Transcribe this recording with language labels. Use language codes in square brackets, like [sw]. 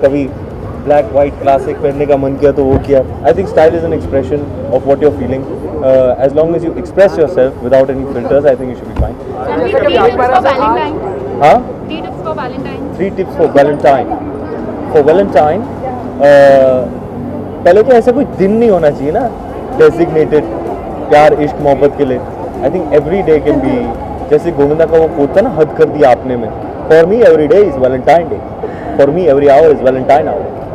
[hi] कभी black white classic पहनने का मन किया तो वो किया. [en] I think style is an expression of what your feeling. As long as you express yourself without any filters, I think you should be fine. हाँ, 3 tips for Valentine. For Valentine, [hi] पहले तो ऐसा कोई दिन नहीं होना चाहिए ना डेजिग्नेटेड प्यार इश्क मोहब्बत के लिए. [en] I think every day can be, [hi] जैसे गोविंदा का वो कोट था ना, हद कर दिया आपने में. [en] For me every day is Valentine day. For me every hour is Valentine hour.